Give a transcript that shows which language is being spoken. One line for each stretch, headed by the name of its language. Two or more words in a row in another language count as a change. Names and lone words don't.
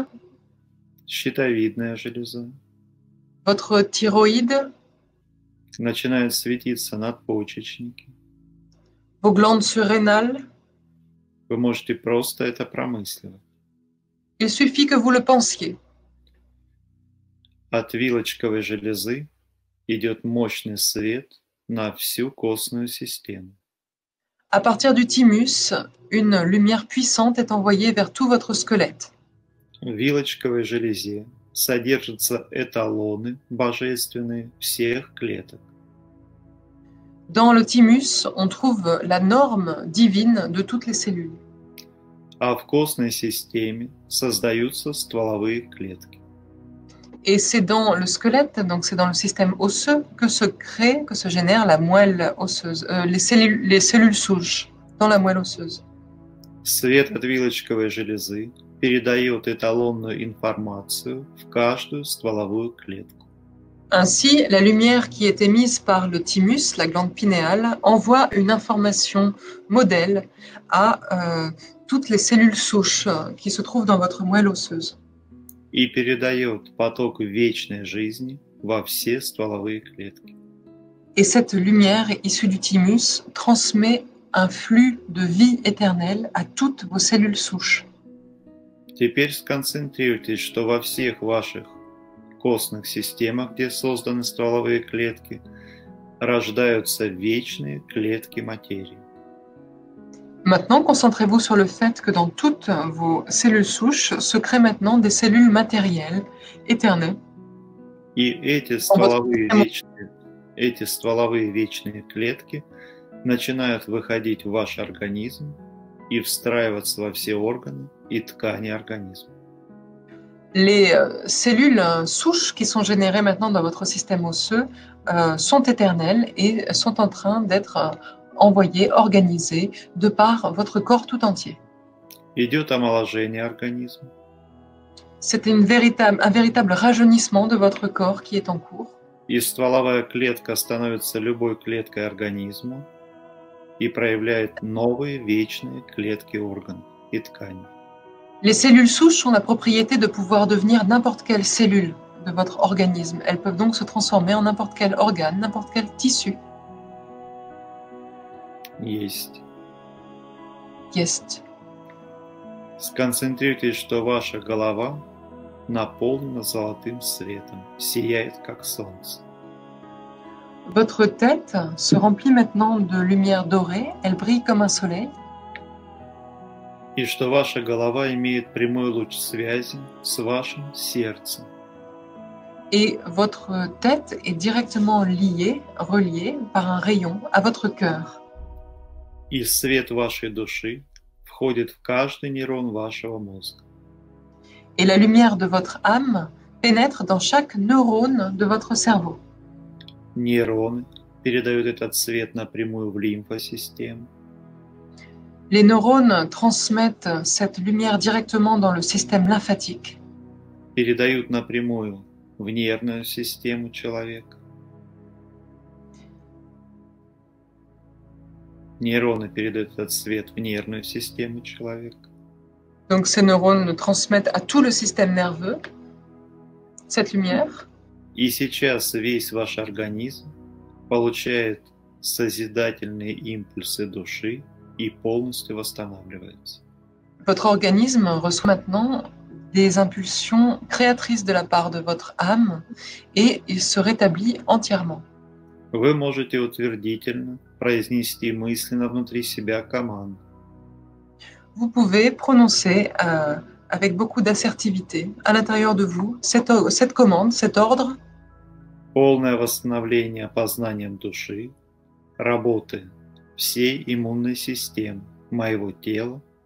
Russian: щитовидная железа.
French: votre thyroïde,
Russian: Начинают светиться надпочечники.
French: vos glandes surrénales.
Russian: Вы можете просто это промысливать.
French: Il suffit que vous le pensiez.
Russian: От вилочковой железы идет мощный свет на всю костную систему.
French: À partir du thymus, une lumière puissante est envoyée vers tout votre squelette.
Russian: В вилочковой железе содержатся эталоны божественные всех клеток.
French: Dans le thymus, on trouve la norme divine de toutes les cellules.
Russian: А в костной системе создаются стволовые клетки.
French: Et c'est dans le squelette, donc c'est dans le système osseux, que se génère la moelle osseuse, les cellules souches dans la moelle osseuse.
Russian: Свет от вилочковой железы передает эталонную информацию в каждую стволовую клетку.
French: Ainsi, la lumière qui est émise par le thymus, la glande pinéale, envoie une information modèle à toutes les cellules souches qui se trouvent dans votre moelle osseuse.
Russian: И передает поток вечной жизни во все стволовые клетки.
French: Et cette lumière issue du thymus transmet un flux de vie éternelle à toutes vos cellules souches.
Russian: Теперь сконцентрируйтесь, что во всех ваших костных системах, где созданы стволовые клетки, рождаются вечные клетки материи.
French: Maintenant, concentrez-vous sur le fait que dans toutes vos cellules souches se créent maintenant des cellules matérielles, éternelles.
Russian: И эти стволовые вечные клетки начинают выходить в ваш организм и встраиваться во все органы и ткани организма.
French: Les cellules souches qui sont générées maintenant dans votre système osseux sont éternelles et sont en train d'être envoyées, organisées de par votre corps tout entier.
Russian: Идет омоложение организма.
French: C'est un véritable rajeunissement de votre corps qui est en cours.
Russian: И стволовая клетка становится любой клеткой организма и проявляет новые вечные клетки органов и тканей.
French: Les cellules souches ont la propriété de pouvoir devenir n'importe quelle cellule de votre organisme. Elles peuvent donc se transformer en n'importe quel organe, n'importe quel tissu.
Russian: Есть. Есть. Сконцентрируйтесь, что ваша голова наполнена золотым светом, сияет как солнце.
French: Votre tête se remplit maintenant de lumière dorée, elle brille comme un soleil.
Russian: И что ваша голова имеет прямой луч связи с вашим сердцем.
French: Et votre tête est directement reliée par un rayon à votre cœur.
Russian: И свет вашей души входит в каждый нейрон вашего мозга.
French: Et la lumière de votre âme pénètre dans chaque neurone de votre cerveau.
Russian: Нейроны передают этот свет напрямую в лимфосистему.
French: Les neurones transmettent cette lumière directement dans le système lymphatique.
Russian: Передают напрямую в нервную систему человека. Нейроны передают этот свет в нервную систему человека.
French: Donc ces neurones transmettent à tout le système nerveux cette lumière.
Russian: И сейчас весь ваш организм получает созидательные импульсы души и полностью восстанавливается.
French: Votre organisme reçoit maintenant des impulsions créatrices de la part de votre âme et il se rétablit entièrement.
Russian: Вы можете утвердительно произнести мысленно внутри себя команду.
French: Vous pouvez prononcer avec beaucoup d'assertivité à l'intérieur de vous cette commande, cet ordre.
Russian: Полное восстановление познанием души, работы всей иммунной системы моего тела,